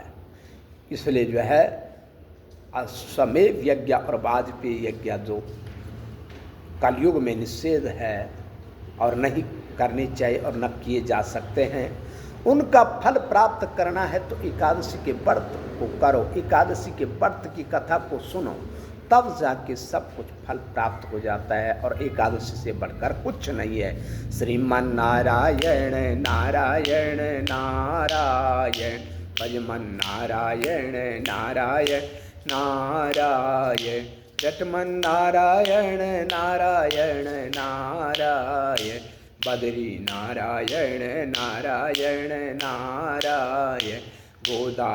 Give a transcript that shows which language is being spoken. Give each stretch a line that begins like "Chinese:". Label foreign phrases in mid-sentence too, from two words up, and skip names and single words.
Hindi: इसलिए जो है अश्वमेध यज्ञ और वाजपेयी यज्ञ जो कलयुग में निषेध है और नहीं करनी चाहिए और न किए जा सकते हैं, उनका फल प्राप्त करना है तो एकादशी के व्रत को करो, एकादशी के व्रत की कथा को सुनो, तब जाके सब कुछ फल प्राप्त हो जाता है और एकादशी से बढ़कर कुछ नहीं है। श्रीमन नारायण नारायण नारायण, भजमन नारायण नारायण नारायण, जटमन नारायण नारायण नारायण, बद्री नारायण नारायण नारायण, गोदा